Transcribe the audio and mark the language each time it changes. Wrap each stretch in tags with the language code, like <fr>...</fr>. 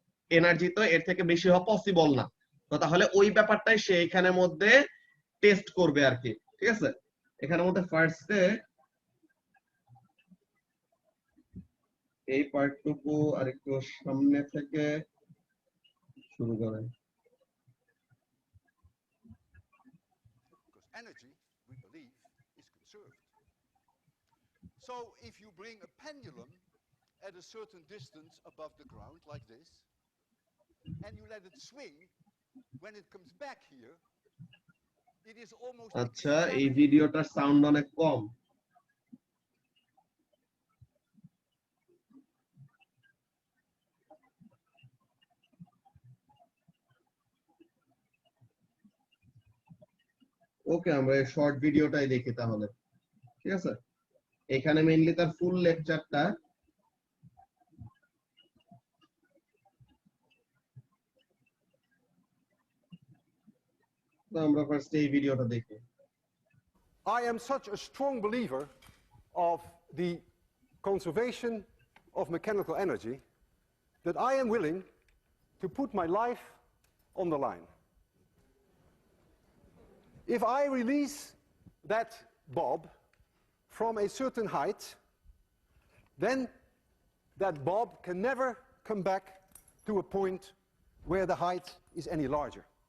<bn>Energy তো এর থেকে বেশি হওয়া পসিবল না। তো তাহলে ওই ব্যাপারটাই সে এখানের মধ্যে টেস্ট করবে আর কি, ঠিক আছে। এখানের মধ্যে ফার্স্টে এই পার্টটুকু আরেকটু সামনে থেকে শুরু করেন।</bn> <en>Because energy, we believe, is conserved. So if you bring a pendulum at a certain distance above the ground, like this, and you let it swing, when it comes back here, it is almost</en> <bn>আচ্ছা, এই</bn> <en>exactly</en> <bn>ভিডিওটার sound অনেক কম। ওকে, আমরা এই short ভিডিওটাই দেখি তাহলে, ঠিক আছে। এখানে মেইনলি তার ফুল লেকচারটা, তো আমরা ফার্স্ট এই ভিডিওটা দেখি।</bn> <en>I am such a strong believer of the conservation of mechanical energy that I am willing to put my life on the line. If I release that bob from a certain height, then that bob can never come back to a point where the height is any larger.</en>